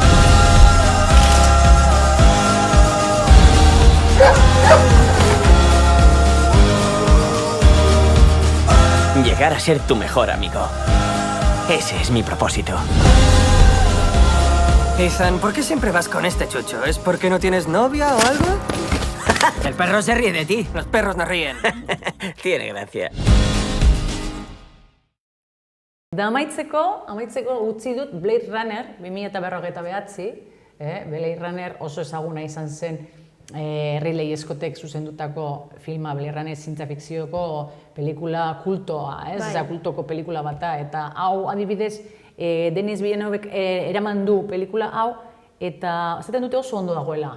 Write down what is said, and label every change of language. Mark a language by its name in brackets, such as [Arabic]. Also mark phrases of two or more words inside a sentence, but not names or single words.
[Spanish] Llegar a ser tu mejor amigo. Ese es mi propósito. Ethan, ¿por qué siempre vas con este chucho? ¿Es porque no tienes novia o algo? El perro se ríe de ti. Los perros no ríen. Tiene gracia. [Basque] Da amaitzeko utzi dut Blade Runner 2049. Blade Runner oso ezaguna izan zen Ridley Scottek zuzendutako filma, Blade Runner zientzia fikzioko pelikula kultoa, kultoko pelikula bata, eta hau adibidez Denis Villeneuve eraman du pelikula hau eta esaten dute oso ondo dagoela.